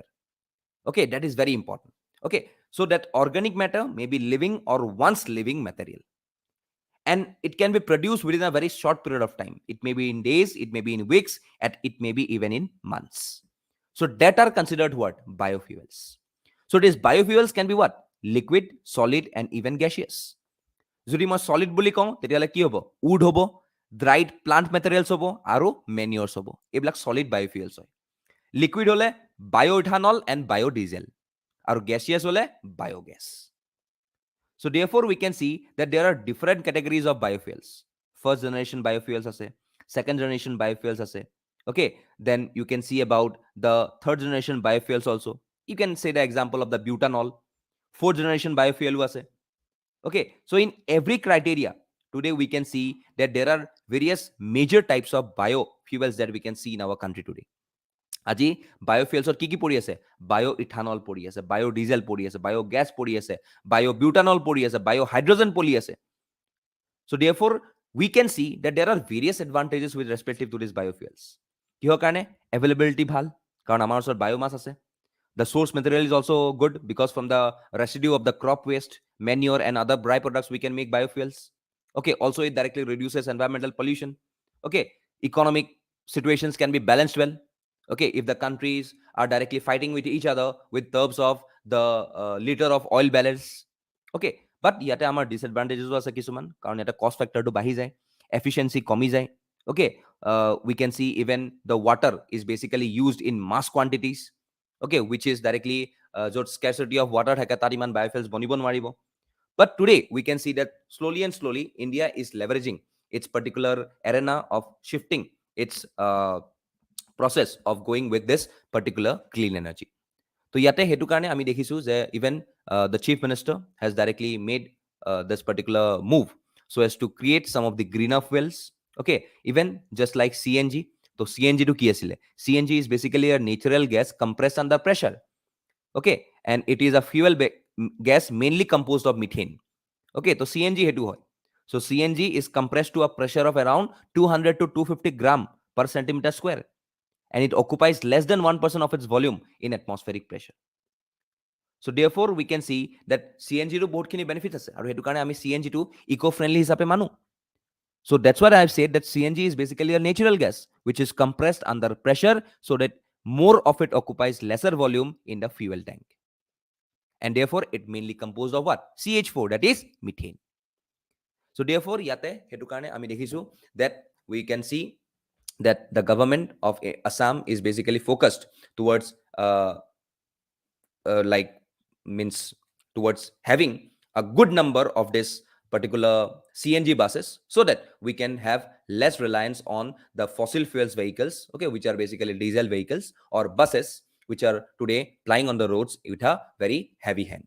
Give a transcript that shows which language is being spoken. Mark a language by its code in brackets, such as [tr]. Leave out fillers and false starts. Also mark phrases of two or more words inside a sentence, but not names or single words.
[en] Okay, that is very important. Okay, so that organic matter may be living or once living material, and it can be produced within a very short period of time. It may be in days, it may be in weeks, and it may be even in months. So that are considered what? Biofuels. So these biofuels can be what? Liquid, solid, and even gaseous. [as] যদি মই সলিড বুলি কওঁ তেতিয়াহ'লে কি হ'ব? উড হ'ব, ড্ৰাইড প্লান্ট মেটেৰিয়েলছ হ'ব, আৰু মেনিয়ৰ্ছ হ'ব। এইবিলাক সলিড বায়োফিউলছ হয়। লিকুইড হ'লে বায়োইথানল এণ্ড বায়োডিজেল, আৰু গেছিয়াছ হ'লে বায়োগেছ। [en] So therefore we can see that there are different categories of biofuels. First generation biofuels ase, second generation biofuels ase. Okay, then you can see about the third generation biofuels also. You can say the example of the butanol. Fourth generation biofuel ase. Okay, so in every criteria today we can see that there are various major types of biofuels that we can see in our country today. [as] আজি বায়োফিউলছত কি কি পৰি আছে? বায়ো ইথানল পৰি আছে, বায়ো ডিজেল পৰি আছে, বায়ো গেছ পৰি আছে, বায়ো বিউটানল পৰি আছে, বায়ো হাইড্ৰোজেন পৰি আছে। [en] So therefore we can see that there are various advantages with respective to these biofuels. [as] কিহৰ কাৰণে? Availability ভাল, কাৰণ আমাৰ ওচৰত বায়োমাছ আছে। [en] The source material is also good because from the residue of the crop waste, manure, and other byproducts we can make biofuels. Okay, also it directly reduces environmental pollution. Okay, economic situations can be balanced well. Okay, if the countries are directly fighting with each other with terms of the liter of oil barrels. Okay, but [as] ইয়াতে আমাৰ disadvantages আছে কিছুমান, কাৰণ এটা [en] cost factor [as] to বাঢ়ি যায়, efficiency কমি যায়। [en] Okay, we can see even the water is basically used in mass quantities. Okay, which is directly য'ত scarcity of water [as] থাকে তাত ইমান [en] biofuels [as] বনিব নোৱাৰিব। [en] But today we can see that slowly and slowly India is leveraging its particular arena of shifting its process of going with this particular clean energy. So [as] ইয়াতে হেতু কাৰণে আমি দেখিছু যে [en] even the chief minister has directly made this particular move so as to create some of the greener fuels. Okay, even just like CNG. So CNG [as] টো কি আছিল? [en] CNG is basically a natural gas compressed under pressure. Okay, and it is a fuel gas mainly composed of methane. Okay, so CNG [as] হেতু হয়. [en] So CNG is compressed to a pressure of around 200 to 250 gram per centimeter square, and it occupies less than 1% of its volume in atmospheric pressure. So therefore we can see that [as] CNG to বহুত খিনি benefits আছে, আৰু হেতু কাৰণে আমি CNG to [en] eco friendly [as] হিচাপে মানো. [en] So that's what I have said, that CNG is basically a natural gas which is compressed under pressure so that more of it occupies lesser volume in the fuel tank. and therefore it mainly composed of what? CH4, that is methane. So therefore [as] ইয়াতে হেতু কাৰণে আমি দেখিছু [en] that we can see that the government of Assam is basically focused towards like means towards having a good number of this particular CNG buses, so that we can have less reliance on the fossil fuels vehicles, okay, which are basically diesel vehicles or buses which are today plying on the roads with a very heavy hands.